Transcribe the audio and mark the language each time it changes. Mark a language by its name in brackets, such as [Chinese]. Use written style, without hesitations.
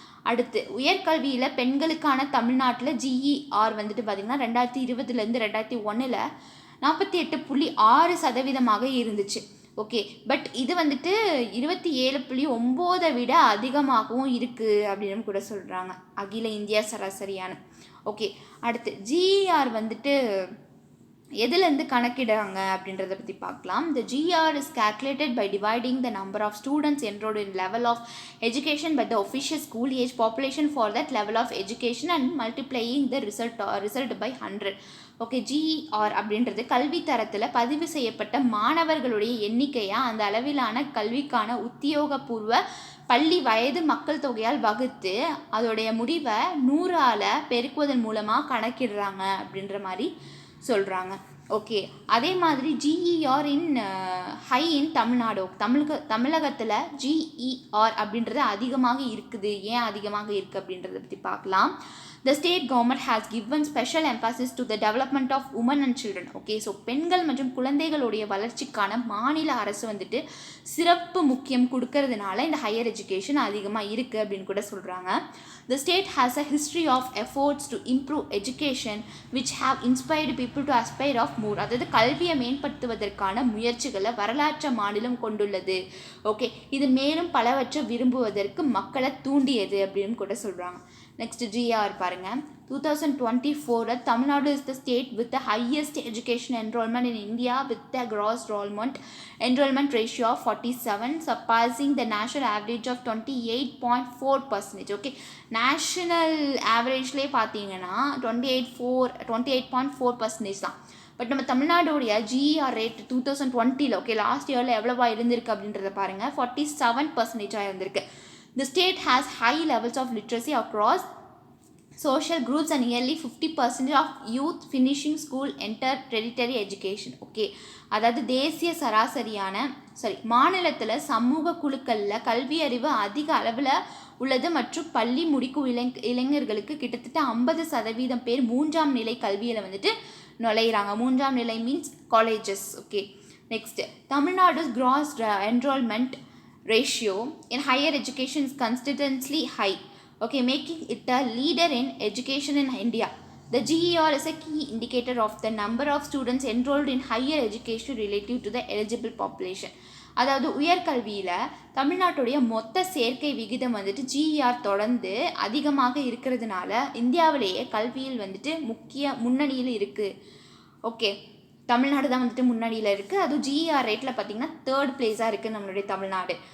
[Tamil] அடுத்து, உயர்கல்வியில் பெண்களுக்கான தமிழ்நாட்டில் GER வந்துட்டு பார்த்திங்கன்னா 2020 2001 48.6% இருந்துச்சு. ஓகே, பட் இது வந்துட்டு 27.9 விட அதிகமாகவும் இருக்குது அப்படின்னு கூட சொல்கிறாங்க அகில இந்தியா சராசரியான. ஓகே, அடுத்து GER வந்துட்டு எதுலேருந்து கணக்கிடுறாங்க அப்படின்றத பற்றி பார்க்கலாம். [English] The GER is calculated by dividing the number of students enrolled in level of education by the official school age population for that level of education and multiplying the result by 100. [Tamil] Okay, GER அப்படின்றது கல்வி தரத்தில் பதிவு செய்யப்பட்ட மாணவர்களுடைய எண்ணிக்கையாக அந்த அளவிலான கல்விக்கான உத்தியோகபூர்வ பள்ளி வயது மக்கள் தொகையால் வகுத்து அதோடைய முடிவை 100ஆல் பெருக்குவதன் மூலமாக கணக்கிடுறாங்க அப்படின்ற மாதிரி சொல்கிறாங்க. ஓகே, அதே மாதிரி GER இன் ஹை இன் தமிழ்நாடு, தமிழகத்தில் GER அப்படின்றது அதிகமாக இருக்குது. ஏன் அதிகமாக இருக்குது அப்படின்றத பற்றி பார்க்கலாம். [English] The state government has given special emphasis to the development of women and children. [Tamil] Okay, so பெண்கள் மற்றும் குழந்தைகளுடைய வளர்ச்சிக்கான மாநில அரசு வந்துட்டு சிறப்பு முக்கியம் கொடுக்கறதுனால இந்த ஹையர் எஜுகேஷன் அதிகமாக இருக்குது அப்படின்னு கூட சொல்கிறாங்க. [English] The state has a history of efforts to improve education which have inspired people to aspire of more. [Tamil] அதாவது கல்வியை மேம்படுத்துவதற்கான முயற்சிகளை வரலாற்று மாநிலம் கொண்டுள்ளது. ஓகே, இது மேலும் பலவற்றை விரும்புவதற்கு மக்களை தூண்டியது அப்படின்னு கூட சொல்கிறாங்க. [English] next GR [Tamil] பாருங்க [English] 2024 Tamil Nadu is the state with the highest education enrollment in India with the gross enrollment ratio of 47, surpassing the national average of 28.4%. Okay, national average- [Tamil] லே பார்த்தீங்கன்னா 28.4% தான். பட் நம்ம தமிழ்நாடுடைய GER ரேட் 2020 ஓகே லாஸ்ட் இயரில் எவ்வளோவா இருந்திருக்கு அப்படின்றத பாருங்கள் 47% இருந்திருக்கு. [English] The state has high levels of literacy across social groups and nearly 50% of youth finishing school enter tertiary education. [Tamil] Okay, அதாவது தேசிய சராசரியான மாநிலத்தில் சமூக குழுக்களில் கல்வி அறிவு அதிக அளவில் உள்ளது மற்றும் பள்ளி முடிக்கும் இளைஞர்களுக்கு கிட்டத்தட்ட 50% பேர் 3ஆம் நிலை கல்வியில் வந்துட்டு நுழையிறாங்க. 3ஆம் நிலை means colleges. Okay, [English] Next Tamil Nadu gross enrollment ratio in higher education is consistently high. Okay, making it a leader in education in India. The GER is a key indicator of the number of students enrolled in higher education relative to the eligible population. [Tamil] அதாவது உயர்கல்வியில் தமிழ்நாட்டுடைய மொத்த சேர்க்கை விகிதம் வந்துட்டு GER தொடர்ந்து அதிகமாக இருக்கிறதுனால இந்தியாவிலேயே கல்வியில் வந்துட்டு முன்னணியில் இருக்குது. ஓகே, தமிழ்நாடு தான் வந்துட்டு முன்னணியில் இருக்குது. அதுவும் GER ரேட்டில் பார்த்திங்கன்னா 3rd பிளேஸாக இருக்குது நம்மளுடைய தமிழ்நாடு.